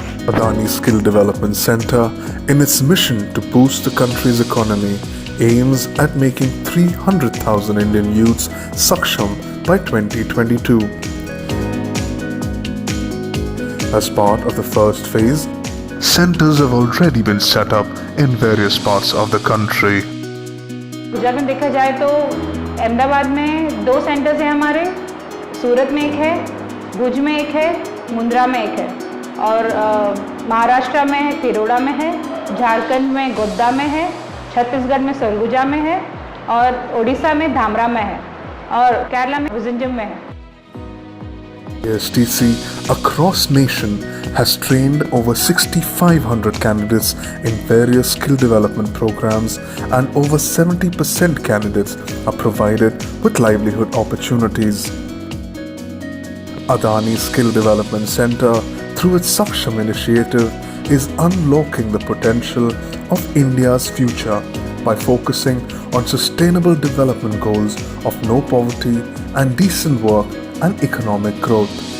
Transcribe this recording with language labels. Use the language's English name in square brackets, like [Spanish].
[English] Adani Skill Development Center, in its mission to boost the country's economy, aims at making 300,000 Indian youths Saksham by 2022. As part of the first phase, centers have already been set up in various parts of the country. [Hindi] Gujarat में देखा जाए तो अहमदाबाद में 2 centres हैं हमारे, सूरत में एक है, भुज में एक है, मुंद्रा में एक है और महाराष्ट्र में तिरोड़ा में है, झारखंड में गोड्डा में है, छत्तीसगढ़ में सरगुजा में है और उड़ीसा में धामरा में है और केरला में विजंजम में है। [English] ASTC across nation has trained over 6,500 candidates in various skill development programs and over 70% candidates are provided with livelihood opportunities. Adani Skill Development Center, through its Saksham initiative, is unlocking the potential of India's future by focusing on sustainable development goals of no poverty and decent work and economic growth.